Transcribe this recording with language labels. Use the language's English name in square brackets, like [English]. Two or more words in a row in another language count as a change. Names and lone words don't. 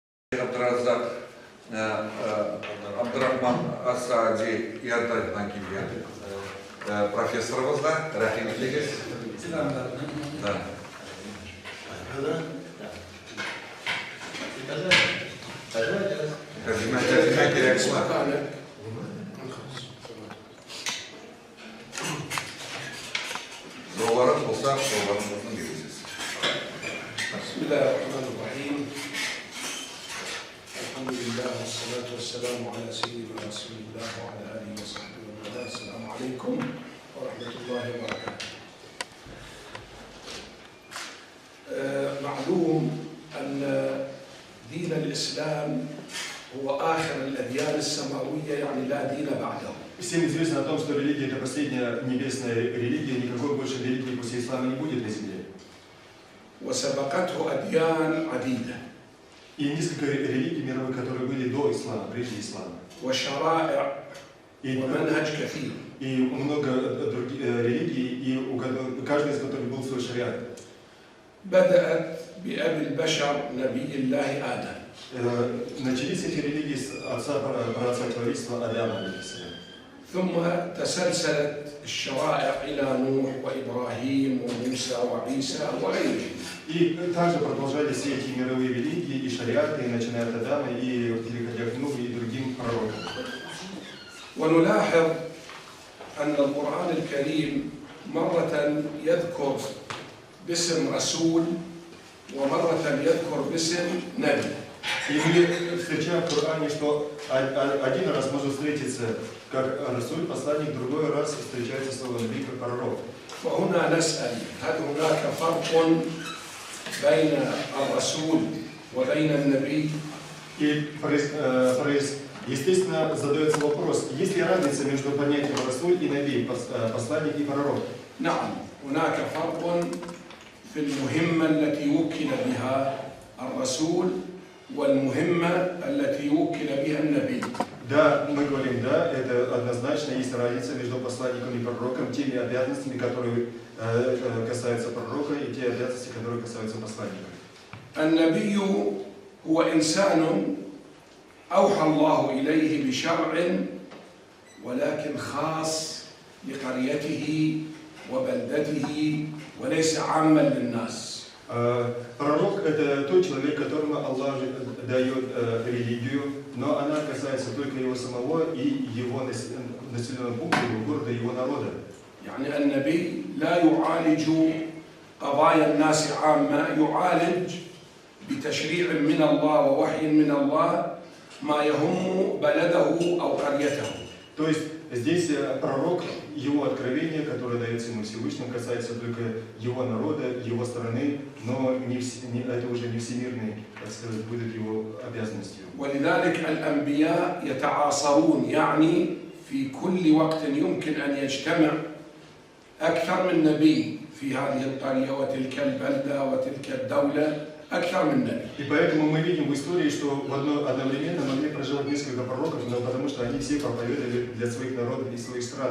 [Russian] Абдразак, Абдрахман Асади и Ардат Накибия. Профессор Возда, Рахим Лигес. Да. Долларов, полсах, долларов нужно видеть. [Arabic] بسم الله الرحمن الرحيم. الحمد لله والصلاة والسلام على سيدنا رسول الله وعلى آله وصحبه وسلم. السلام عليكم ورحمة الله وبركاته. معلوم أن دين الإسلام هو آخر الأديان السماوية، يعني لا دين بعده. [Russian] Всем известно о том, что религия – это последняя небесная религия, никакой больше религии после ислама не будет на земле. [Arabic] وسبقته أديان عديدة. [Russian] И несколько религий мировых, которые были до ислама, прежде ислама. [Arabic] وشرائع ومنهج كثير. [Russian] И много других религий, и у каждой из которых был свой шариат. [Arabic] بدأت بأبي البشر نبي الله آدم. [Russian] Начались эти религии с отца праотца человечества Адама, алейхиссалям. [Arabic] ثم تسلسلت الشرائع إلى نوح وإبراهيم وموسى وعيسى وغيرهم. [Russian] И также продолжались все эти мировые религии и шариаты, начиная от Адама и переходя к Нуху и другим пророкам. [Arabic] ونلاحظ أن القرآن الكريم مرة يذكر باسم رسول ومرة يذكر باسم نبي. [Russian] И мы встречаем в Коране, что один раз может встретиться как Расуль, посланник, другой раз встречается слово Наби как пророк. [Arabic] فهنا نسأل هل هناك فرق بين الرسول وبين النبي؟ [Russian] И, естественно, задается вопрос, есть ли разница между понятием Расуль и Наби, посланник и пророк? [Arabic] نعم، هناك فرق في المهمة التي وكل بها الرسول والمهمة التي وكل بها النبي. [Russian] Да, мы говорим, да, это однозначно есть разница между посланником и пророком, теми обязанностями, которые касаются пророка, и те обязанности, которые касаются посланника. [Arabic] النبي هو إنسان أوحى الله إليه بشرع ولكن خاص لقريته وبلدته وليس عاما للناس. [Russian] Пророк – это тот человек, которому Аллах дает религию, но она касается только его самого и его населенного пункта, его города, его народа. [Arabic] يعني النبي لا يعالج قضايا الناس عامة، يعالج بتشريع من الله ووحي من الله ما يهم بلده أو قريته. [Russian] То есть здесь пророк, его откровение, которое дается ему Всевышним, касается только его народа, его страны, но это уже не всемирный, так сказать, будет его обязанностью. [Arabic] ولذلك الأنبياء يتعاصرون، يعني في كل وقت يمكن أن يجتمع أكثر من نبي في هذه القرية وتلك البلدة وتلك الدولة، أكثر من نبي. [Russian] И поэтому мы видим в истории, что одновременно могли проживать несколько пророков, но потому что они все проповедовали для своих народов и своих стран.